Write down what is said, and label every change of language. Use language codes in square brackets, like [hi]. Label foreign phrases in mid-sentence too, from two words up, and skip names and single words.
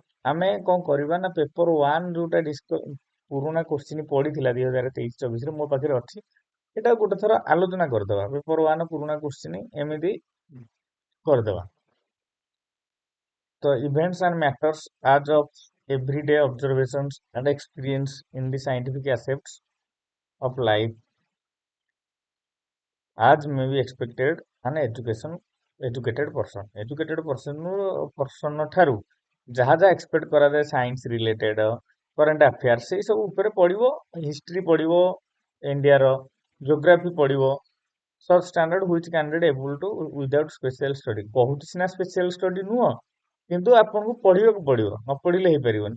[or] ଆମେ କଣ କରିବା ନା ପେପର 1 ଯୋଉଟା ପୁରୁଣା କୋଶ୍ଚିନ୍ ପଡିଥିଲା 2023-24ରେ ମୋ ପାଖରେ ଅଛି, ଏଟା ଗୋଟେ ଥର ଆଲୋଚନା କରିଦବା। ପେପର 1 ପୁରୁଣା କୋଶ୍ଚିନ୍ ଏମିତି କରିଦବା। [en] ତ events and matters as of everyday observations and experience in the scientific aspects of life as may be expected an educated person [or] ଠାରୁ ଯାହା ଯାହା ଏକ୍ସପେକ୍ଟ କରାଯାଏ [en] science related current affairs [or] ସେଇ ସବୁ ଉପରେ ପଢିବ, ହିଷ୍ଟ୍ରି ପଢିବ, ଇଣ୍ଡିଆର ଜିଓଗ୍ରାଫି ପଢିବ, [en] such standard which candidate able to without special study. [or] କହୁଛି ସିନା [en] special study [or] ନୁହଁ, କିନ୍ତୁ ଆପଣଙ୍କୁ ପଢିବାକୁ ପଡିବ, ନ ପଢିଲେ ହେଇପାରିବନି।